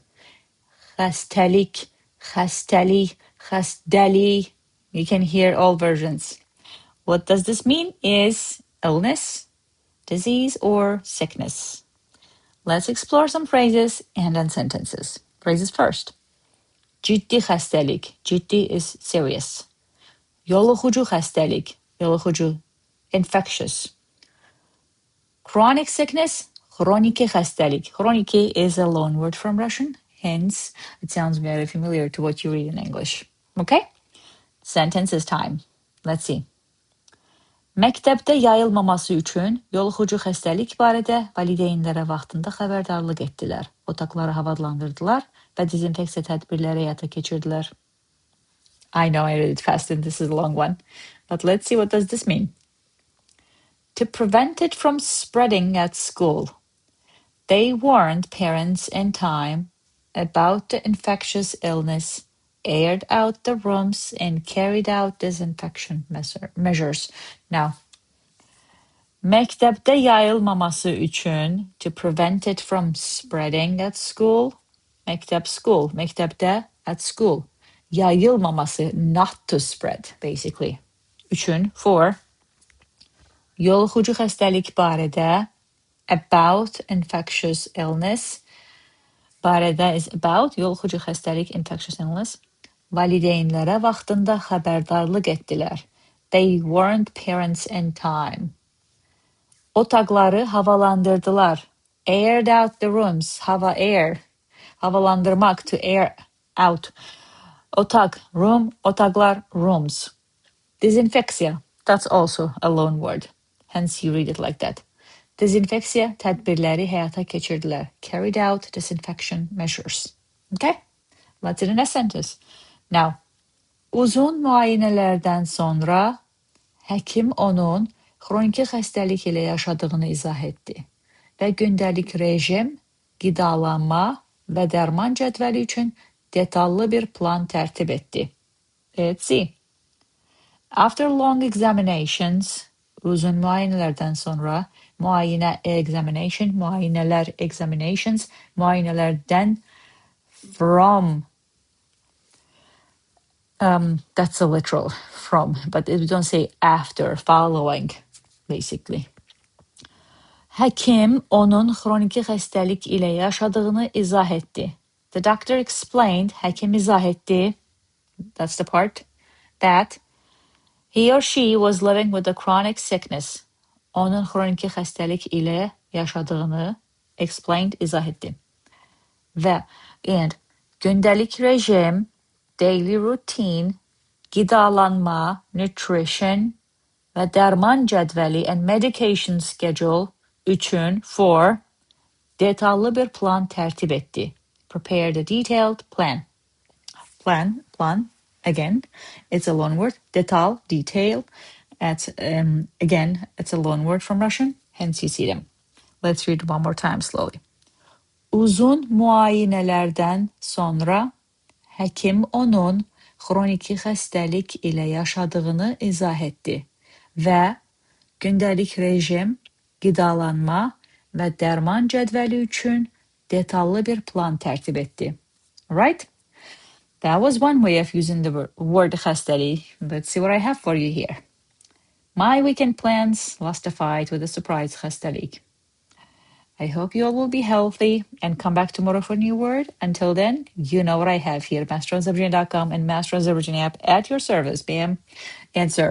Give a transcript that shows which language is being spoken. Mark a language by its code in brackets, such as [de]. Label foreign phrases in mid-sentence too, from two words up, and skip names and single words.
[az] Xəstəlik, xəstəlik, xəstəlik. [en] You can hear all versions. What does this mean is illness, disease, or sickness. Let's explore some phrases and then sentences. Phrases first. [az] Ciddi xəstəlik. Ciddi [en] is serious. [az] Yoluxucu xəstəlik. Yoluxucu, [en] infectious. Chronic sickness. [az] Xroniki xəstəlik. [en] Xroniki is a loan word from Russian. Hence, it sounds very familiar to what you read in English. Okay? Sentences time. Let's see. [az] Məktəbdə yayılmaması üçün yoluxucu xəstəlik barədə valideynlərə vaxtında xəbərdarlıq etdilər. Otaqları havalandırdılar və dezinfeksiya tədbirləri həyata keçirdilər. [en] I know I read it fast and this is a long one, but let's see what does this mean. To prevent it from spreading at school, they warned parents in time about the infectious illness, aired out the rooms, and carried out disinfection measures. Now, [az] məktəbdə yayılmaması üçün, [en] to prevent it from spreading at school, məktəb school, məktəbdə at school. Yayılmaması, not to spread, basically. [az] Üçün, for. Yoluxucu xəstəlik barədə, [en] about infectious illness. Barədə is about, [az] yoluxucu xəstəlik, [en] infectious illness. [az] Valideynlərə vaxtında xəbərdarlıq etdilər. [en] They warned parents in time. [az] Otaqları havalandırdılar. [en] Aired out the rooms. Hava, air. Havalandırmak, to air out. Otak, room, otaqlar, rooms. Disinfeksiya, that's also a loan word. Hence you read it like that. [az] Dezinfeksiya tədbirləri həyata keçirdilər. [en] Carried out disinfection measures. Okay? Let's in a sentence. Now, [az] uzun müayinələrdən sonra həkim onun xroniki xəstəlik ilə yaşadığını izah etdi və gündəlik rejim, qidalanma və dərman cədvəli üçün detallı bir plan tərtib etdi. [en] Let's see. After long examinations, [az] uzun müayinələrdən sonra, [en] müayinə examination, müayinələr examinations, müayinələrdən from, that's a literal from, but we don't say after, following, basically. [az] Həkim onun xroniki xəstəlik ilə yaşadığını izah etdi. [en] The doctor explained, [az] həkim izah etdi, [en] that's the part, that he or she was living with a chronic sickness. [az] Onun xroniki xəstəlik ilə yaşadığını explained, izah etdi. Və, and, gündəlik rejim, [en] daily routine, [az] qidalanma, nutrition və dərman cədvəli [en] and medication schedule [az] üçün, for, detallı bir plan tərtib etdi. [en] Prepared a detailed plan. Plan, again, it's a loan word. Detal, detail. Again, it's a loan word from Russian, hence you see them. Let's read one more time slowly. [az] Uzun müayinələrdən sonra həkim onun xroniki xəstəlik ilə yaşadığını izah etdi və gündəlik rejim, qidalanma və dərman cədvəli üçün detallı bir plan tərtib etdi. [en] Right? That was one way of using the word xəstəlik. Let's see what I have for you here. My weekend plans lost a fight with a surprise xəstəlik. I hope you all will be healthy and come back tomorrow for a new word. Until then, you know what I have here. MasterAzerbaijani.com and Master Azerbaijani app at your service, bam, answers.